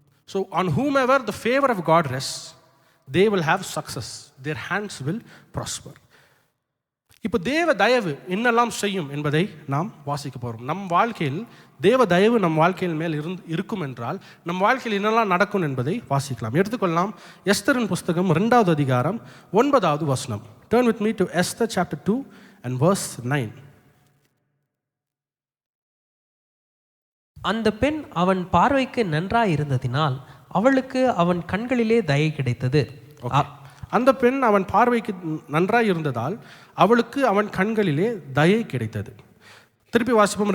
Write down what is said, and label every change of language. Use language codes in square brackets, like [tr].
[en] So on whomever the favour of God rests, they will have success, their hands will prosper. [ta] இப்போ தேவ தயவு என்னெல்லாம் செய்யும் என்பதை நாம் வாசிக்க போகிறோம். நம் வாழ்க்கையில் தேவ தயவு நம் வாழ்க்கையில் மேல் இருக்கும் என்றால் நம் வாழ்க்கையில் என்னெல்லாம் நடக்கும் என்பதை வாசிக்கலாம். எடுத்துக்கொள்ளலாம் எஸ்தரின் புஸ்தகம் 2வது அதிகாரம் 9வது வசனம். [en] Turn with me to Esther chapter 2 and verse 9. [ta] அந்த பெண் அவன் பார்வைக்கு நன்றாய் இருந்ததினால் அவளுக்கு அவன் கண்களிலே தயை கிடைத்தது. அந்த பெண் அவன் பார்வைக்கு நன்றாய் இருந்ததால் அவளுக்கு அவன் கண்களிலே தயை கிடைத்தது. திருப்பி வாசிப்போம்.